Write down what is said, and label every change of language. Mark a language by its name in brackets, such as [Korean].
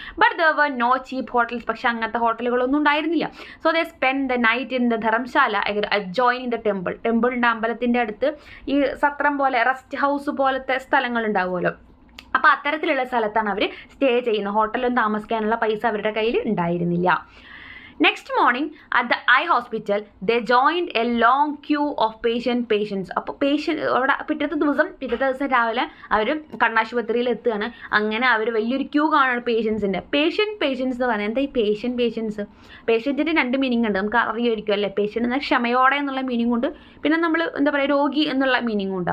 [English] But there were no cheap hotels. [Malayalam] പക്ഷെ അങ്ങനത്തെ ഹോട്ടലുകളൊന്നും ഉണ്ടായിരുന്നില്ല. [English] So they spend the night in the dharamshala adjoining the temple. [Malayalam] ടെമ്പിളിൻ്റെ അമ്പലത്തിൻ്റെ അടുത്ത് ഈ സത്രം പോലെ റെസ്റ്റ് ഹൗസ് പോലത്തെ സ്ഥലങ്ങൾ ഉണ്ടാവുമല്ലോ. അപ്പോൾ അത്തരത്തിലുള്ള സ്ഥലത്താണ് അവർ സ്റ്റേ ചെയ്യുന്നത്. ഹോട്ടലിലൊന്നും താമസിക്കാനുള്ള പൈസ അവരുടെ കയ്യിൽ ഉണ്ടായിരുന്നില്ല. [English] Next morning at the eye hospital, they joined a long queue of patients. [Malayalam] അപ്പോൾ അവിടെ പിറ്റത്തെ ദിവസം രാവിലെ അവർ കണ്ണാശുപത്രിയിൽ എത്തുകയാണ്. അങ്ങനെ അവർ വലിയൊരു ക്യൂ കാണുകയാണ് പേഷ്യൻസിൻ്റെ. പേഷ്യൻസ് എന്ന് പറഞ്ഞാൽ എന്താ ഈ പേഷ്യൻറ്റിൻ്റെ രണ്ട് മീനിങ് ഉണ്ട്, നമുക്ക് അറിയുമായിരിക്കും അല്ലേ. പേഷ്യൻ്റ് എന്നാൽ ക്ഷമയോടെ എന്നുള്ള മീനിങ് ഉണ്ട്, പിന്നെ നമ്മൾ എന്താ പറയുക രോഗി എന്നുള്ള മീനിങ് ഉണ്ട്.